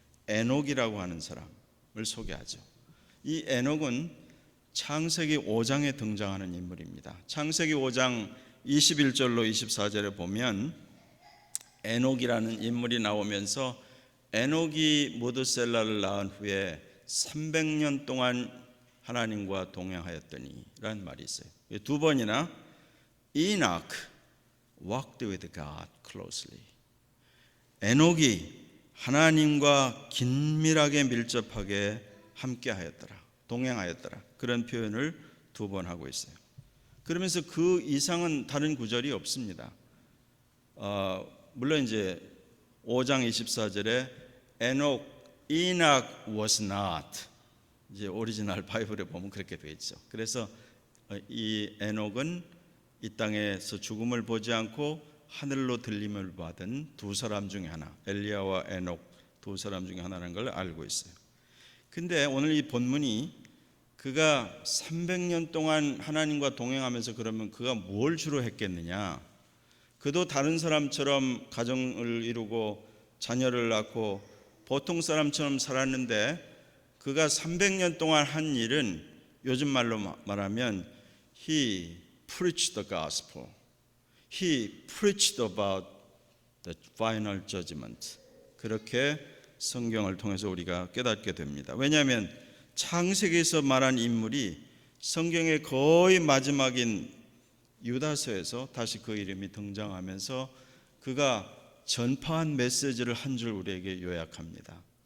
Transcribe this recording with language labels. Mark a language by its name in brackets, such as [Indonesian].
[Korean] 에녹이라고 하는 사람을 소개하죠. 이 에녹은 창세기 5장에 등장하는 인물입니다. 창세기 5장 21절로 24절에 보면 에녹이라는 인물이 나오면서 에녹이 무드셀라를 낳은 후에 300년 동안 하나님과 동행하였더니 라는 말이 있어요. 두 번이나 [English] Enoch walked with God closely. [Korean] 에녹이 하나님과 긴밀하게 밀접하게 함께하였더라, 동행하였더라, 그런 표현을 두 번 하고 있어요. 그러면서 그 이상은 다른 구절이 없습니다. 물론 이제 5장 24절에 [English] Enoch was not, [Korean] 이제 오리지널 바이블에 보면 그렇게 되어 있죠. 그래서 이 에녹은 이 땅에서 죽음을 보지 않고 하늘로 들림을 받은 두 사람 중에 하나, 엘리야와 에녹 두 사람 중에 하나라는 걸 알고 있어요. 근데 오늘 이 본문이 그가 300년 동안 하나님과 동행하면서 그러면 그가 뭘 주로 했겠느냐? 그도 다른 사람처럼 가정을 이루고 자녀를 낳고 보통 사람처럼 살았는데 그가 300년 동안 한 일은 요즘 말로 말하면 [English] He preached the gospel. He preached about the final judgment. [Korean] 그렇게 성경을 통해서 우리가 깨닫게 됩니다. 왜냐하면 창세기에서 말한 인물이 성경의 거의 마지막인 유다서에서 다시 그 이름이 등장하면서 그가 전파한 메시지를 한 줄 우리에게 요약합니다.